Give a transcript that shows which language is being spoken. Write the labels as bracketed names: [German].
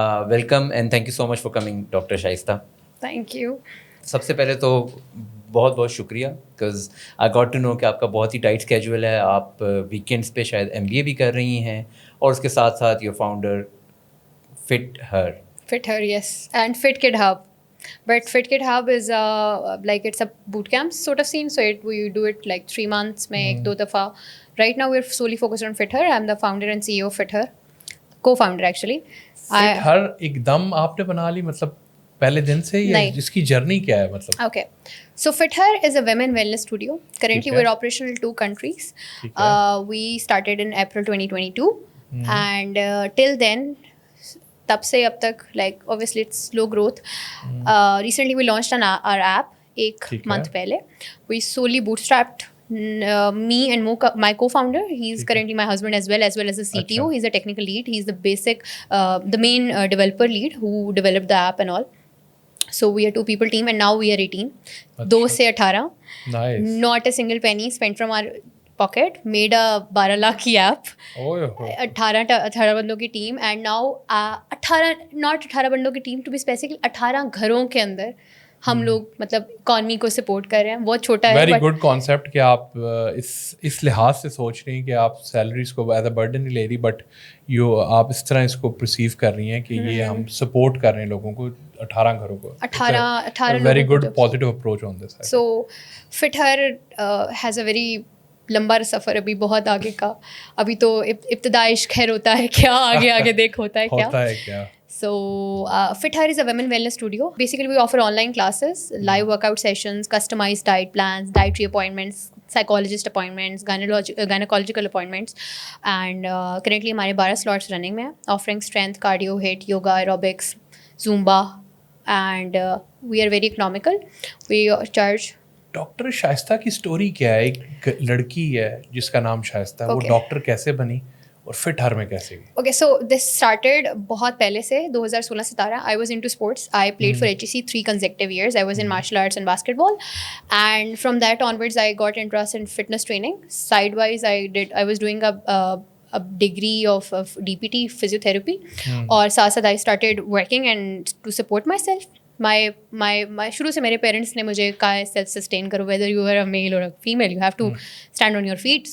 [English] Welcome and thank you so much for coming doctor Shaista. Thank you. [Urdu] سب سے پہلے تو بہت بہت شکریہ [English] because I got to know [Urdu] کہ آپ کا بہت ہی ٹائٹ اسکیجول ہے. آپ ویکینڈس پہ شاید MBA بھی کر رہی ہیں اور اس کے ساتھ ساتھ [English] Your founder Fit Her. Yes, and Fit Kid Hub. But Fit Kid Hub is like it's a boot camp sort of scene. So we do it like 3 months [Urdu] mein ek do dafa. [English] Right now we're solely focused on Fit Her. I'm the founder and CEO of Fit Her. Co-founder actually. [Urdu] Fit ہر ایک دم آپ نے بنا لی مطلب پہلے دن سے یا جس کی جرنی کیا ہے مطلب؟ [English] Okay. So Fit Her is a women wellness studio. Currently we're operational in 2 countries. We started in April 2022 and till then [Urdu] تب سے اب تک [English] Like obviously it's slow growth. Recently we launched our app ایک month پہلے. We solely bootstrapped me and my co-founder. He's currently my husband as well as the CTO. He's a technical lead. He's the basic the main developer lead who developed the app and all. So we are 2 people team and now we are 18. [Urdu] 2 سے 18. [English] Nice. Not a single penny spent from our pocket. Made a 12 lakh کی ایپ. [Urdu] 18 بندوں کی team and now 18 بندوں کی team to be specific 18 گھروں کے اندر ہم لوگ مطلب اکانومی کو سپورٹ کر رہے ہیں. بہت چھوٹا ہے. ویری گڈ کانسیپٹ کہ آپ اس لحاظ سے سوچ رہی ہیں کہ آپ سیلریز کو ایز اے برڈن نہیں لے رہی بٹ آپ اس طرح اس کو پرسیو کر رہی ہیں کہ یہ ہم سپورٹ کر رہے ہیں لوگوں کو 18 گھروں کو. 18 [English] Very good positive approach on this. [Urdu] So fit Hare has a very لمبا سفر ابھی بہت آگے کا. ابھی تو ابتدائی خیر ہوتا ہے کیا, آگے دیکھ ہوتا ہے کیا. [English] So Fit Her is a women wellness studio. Basically we offer online classes, live workout sessions, customized diet plans, dietary appointments, psychologist appointments, gynecological appointments, and currently ہمارے 12 slots running میں ہیں, offering strength, cardio, HIIT, yoga, aerobics, Zumba, and we are very economical. We charge. [Urdu] Doctor شائستہ کی story کیا ہے؟ ایک لڑکی ہے جس کا نام شائستہ ہے, وہ ڈاکٹر کیسے بنی اور فٹ ہر میں کیسے گئی؟ [English] Okay so this started بہت پہلے سے 2016-17. I was into sports. I played for HEC 3 consecutive years. I was in martial arts and basketball, and from that onwards I got interested in fitness training. Sidewise I was doing a degree of DPT physiotherapy, [Urdu] اور ساتھ ساتھ [English] I started working and to support myself. My [Urdu] شروع سے میرے parents نے مجھے کہا ہے سیلف سسٹین کرو, [English] whether you are a male or a female, you have to stand on your feet.